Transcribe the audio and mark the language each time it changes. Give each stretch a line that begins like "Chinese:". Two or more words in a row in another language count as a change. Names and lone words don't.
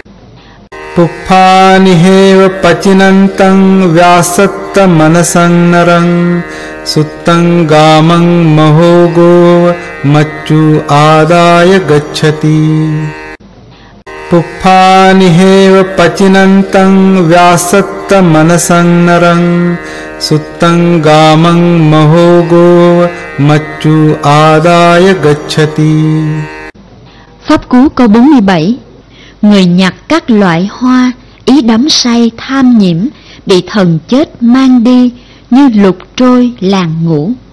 Pali: Puppani heva pacinantang vyasattam manasang narang Suttang gamang mahogo macchu adaya gacchati Puppani heva pacinantang vyasattam manasang narang Suttang gamang mahogo macchu adaya gacchati
Vietnamese: Pháp cú câu 47. Người nhặt các loại hoa, ý đắm say tham nhiễm, bị thần chết mang đi như lục trôi làng ngũ.